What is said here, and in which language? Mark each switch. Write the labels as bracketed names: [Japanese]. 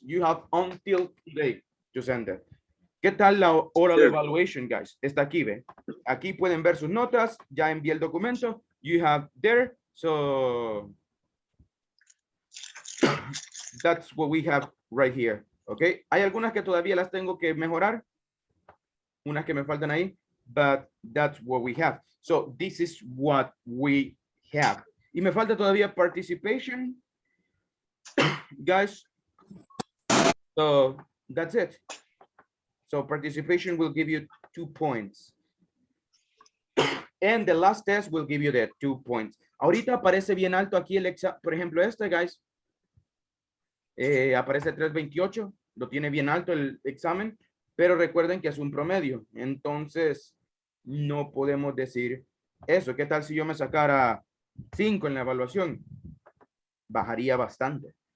[English] You have until today to send it. [Spanish] ¿Qué tal la [English] oral evaluation, [Spanish] guys? Está aquí, ¿ve? Aquí pueden ver sus notas. Ya envié el documento. [English] You have there. So that's what we have right here. Okay. [Spanish] Hay algunas que todavía las tengo que mejorar. Unas que me faltan ahí. [English] But that's what we have. So this is what we have. [Spanish] Y me falta todavía participation. [English] Guys. So that's it. So participation will give you 2 points. And the last test will give you the 2 points. [Spanish] Ahorita aparece bien alto aquí el examen. Por ejemplo, este, guys. Aparece 328. Lo tiene bien alto el examen. Pero recuerden que es un promedio. Entonces, no podemos decir eso. ¿Qué tal si yo me sacara 5 en la evaluación? Bajaría bastante.